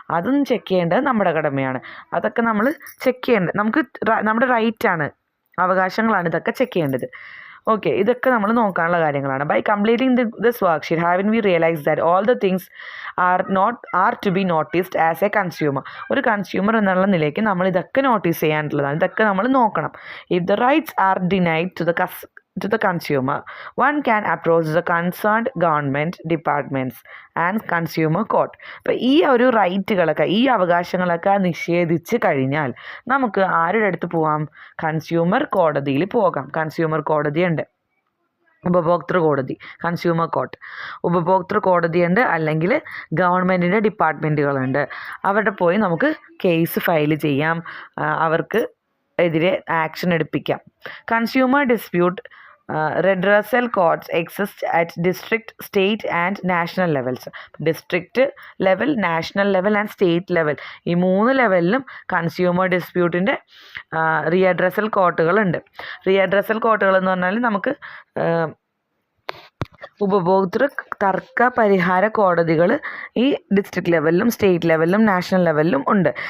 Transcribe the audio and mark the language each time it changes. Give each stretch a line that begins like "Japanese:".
Malayalam: അതും ചെക്ക് ചെയ്യേണ്ടത് നമ്മുടെ കടമയാണ്. അതൊക്കെ നമ്മൾ ചെക്ക് ചെയ്യേണ്ടത് നമ്മുടെ റൈറ്റാണ്, അവകാശങ്ങളാണ് ഇതൊക്കെ ചെക്ക് ചെയ്യേണ്ടത്. ഓക്കെ, ഇതൊക്കെ നമ്മൾ നോക്കാനുള്ള കാര്യങ്ങളാണ്.
English: By completing this worksheet haven't we realise that all the things are to be noticed as a consumer.
Malayalam: ഒരു കൺസ്യൂമർ എന്നുള്ള നിലയ്ക്ക് നമ്മൾ ഇതൊക്കെ നോട്ടീസ് ചെയ്യാനുള്ളതാണ്. ഇതൊക്കെ നമ്മൾ നോക്കണം.
English: If the rights are denied to the consumer, one can approach the concerned government departments and consumer court.
Malayalam: അപ്പോൾ ഈ ഒരു റൈറ്റുകളൊക്കെ, ഈ അവകാശങ്ങളൊക്കെ നിഷേധിച്ച് കഴിഞ്ഞാൽ നമുക്ക് ആരുടെ അടുത്ത് പോകാം? കൺസ്യൂമർ കോടതിയിൽ പോകാം. കൺസ്യൂമർ കോടതിയുണ്ട്, ഉപഭോക്തൃ കോടതി, കൺസ്യൂമർ കോർട്ട്, ഉപഭോക്തൃ കോടതിയുണ്ട്, അല്ലെങ്കിൽ ഗവൺമെൻറ്റിൻ്റെ ഡിപ്പാർട്ട്മെൻറ്റുകളുണ്ട്. അവിടെ പോയി നമുക്ക് കേസ് ഫയൽ ചെയ്യാം, അവർക്ക് എതിരെ action എടുപ്പിക്കാം.
English: Consumer dispute redressal courts exist at district, state and national levels.
Malayalam: District level, national level and state level, ഈ 3 ലെവലിലും കൺസ്യൂമർ ഡിസ്പ്യൂട്ടിൻ്റെ റീഅഡ്രസൽ കോർട്ടുകളുണ്ട്. റീഅഡ്രസൽ കോർട്ടുകൾ എന്ന് പറഞ്ഞാൽ നമുക്ക് ഉപഭോക്തൃ തർക്ക പരിഹാര കോടതികൾ ഈ ഡിസ്ട്രിക്ട് ലെവലിലും സ്റ്റേറ്റ് ലെവലിലും നാഷണൽ ലെവലിലും ഉണ്ട്.